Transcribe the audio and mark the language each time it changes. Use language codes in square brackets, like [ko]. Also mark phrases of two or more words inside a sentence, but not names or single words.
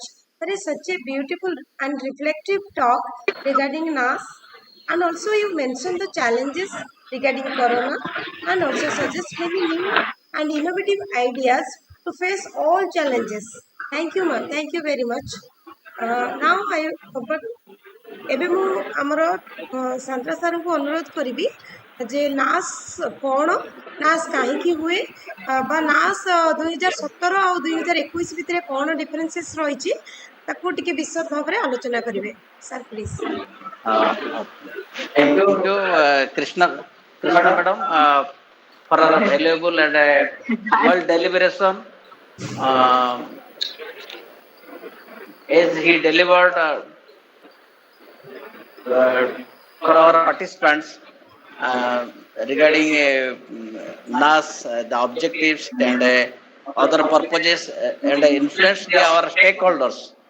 [en] That is such a beautiful and reflective talk regarding NAS. And also you mentioned the challenges regarding Corona and also suggest many new and innovative ideas to face all challenges. Thank you, ma'am. Thank you very much. [or] Now ଏବେ ମୁଁ ଆମର ସାନ୍ତ୍ରା ସାର୍ଙ୍କୁ ଅନୁରୋଧ କରିବି ଯେ ନାସ୍ କ'ଣ, ନାସ୍ କାହିଁକି ହୁଏ, ବା ନାସ୍ 2017 ଆଉ 2021 ଭିତରେ କ'ଣ ଡିଫରେନ୍ସେସ୍ ରହିଛି ତାକୁ ଟିକେ ବିଶଦ ଭାବରେ ଆଲୋଚନା କରିବେ। [en] sir please. Thank you, Krishna madam, for a valuable and well deliberation. As he delivered for our participants regarding NAS, the objectives and other purposes and influence our stakeholders.